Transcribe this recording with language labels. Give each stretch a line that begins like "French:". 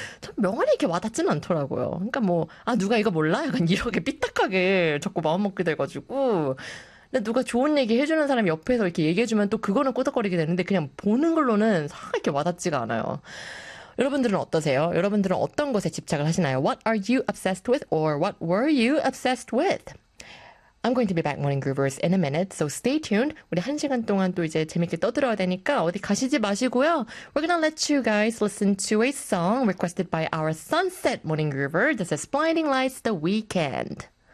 Korean: 참 명언이 이렇게 와닿지는 않더라고요. 그러니까 뭐 아 누가 이거 몰라? 약간 이렇게 삐딱하게 자꾸 마음먹게 돼가지고 근데 누가 좋은 얘기 해주는 사람 옆에서 이렇게 얘기해주면 또 그거는 꼬덕거리게 되는데 그냥 보는 걸로는 싹 이렇게 와닿지가 않아요. 여러분들은 어떠세요? 여러분들은 어떤 것에 집착을 하시나요?
English: What are you obsessed with or what were you obsessed with? I'm going to be back morning groovers in a minute, so stay tuned.
Korean: 우리 한 시간 동안 또 이제 재밌게 떠들어야 되니까 어디 가시지 마시고요.
English: We're gonna let you guys listen to a song requested by our sunset morning groover. This is Blinding Lights, The Weeknd.